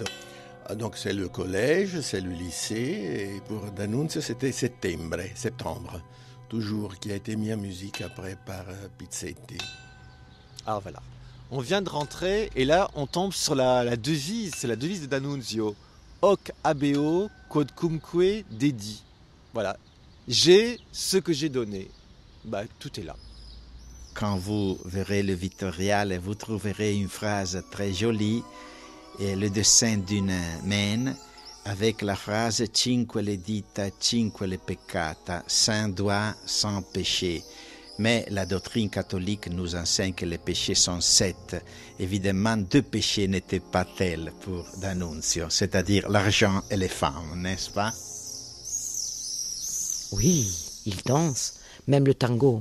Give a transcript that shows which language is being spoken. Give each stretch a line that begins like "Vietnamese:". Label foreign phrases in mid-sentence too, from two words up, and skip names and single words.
French: Donc c'est le collège, c'est le lycée, et pour D'Annunzio c'était septembre, toujours, qui a été mis en musique après par Pizzetti. Alors voilà, on vient de rentrer et là on tombe sur la devise, c'est la devise de D'Annunzio.
Latin: Hoc habeo quod cumque dedi.
French: Voilà, j'ai ce que j'ai donné. Bah tout est là. Quand vous verrez le Vittoriale, vous trouverez une phrase très jolie, et le dessin d'une main avec la phrase
Italian: cinque le dita, cinque le peccata,
French: 5 doigts, sans péché. Mais la doctrine catholique nous enseigne que les péchés sont 7. Évidemment, 2 péchés n'étaient pas tels pour D'Annunzio, c'est-à-dire l'argent et les femmes, n'est-ce pas? Oui, il danse, même le tango.